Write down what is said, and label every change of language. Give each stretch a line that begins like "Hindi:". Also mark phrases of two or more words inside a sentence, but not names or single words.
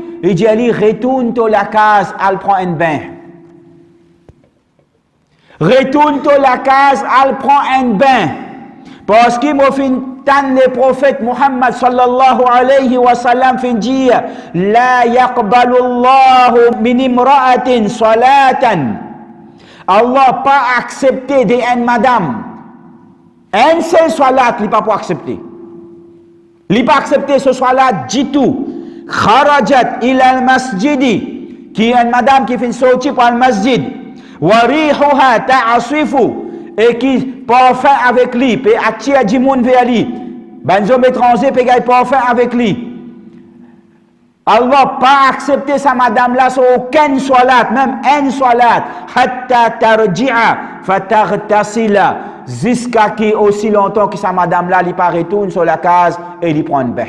French: Il dit allez, retourne à la case, elle prend un bain. Retourne à la case, elle prend un bain. Parce qu'il m'a fait tant le prophète Muhammad
Arabic: صلى الله عليه وسلم
French: fait dire
Arabic: لا يقبل الله من امرأة صلاة.
French: Allah pas accepté d'une madame. Un seul salat, il pas pour accepter. Il pas accepté ce salat du tout.
Arabic: خرجت إلى المسجد,
French: qui est une madame qui fait sortir pour le masjid.
Arabic: وريحها تعصف,
French: et qui parfum avec lui, peut attirer du monde vers lui. Ben homme étranger peut gagner parfum avec lui. Allah pas accepté sa madame là sur aucun salat, même un salat,
Arabic: حتى ترجع فتغتسل,
French: jusqu'à qui aussi longtemps que sa madame là, il pas retourne sur la case et il prend un bain.